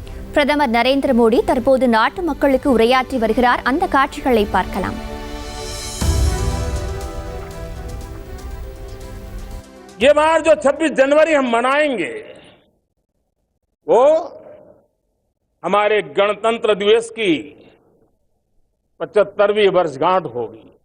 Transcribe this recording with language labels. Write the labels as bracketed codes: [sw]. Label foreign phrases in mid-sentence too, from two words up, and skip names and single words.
[ta] பிரதமர் நரேந்திர மோடி தற்போது நாட்டு மக்களுக்கு உரையாற்றி வருகிறார். அந்த காட்சிகளை பார்க்கலாம். [hi] ये बार जो 26 जनवरी हम मनाएंगे वो हमारे गणतंत्र दिवस की 75वीं वर्षगांठ होगी।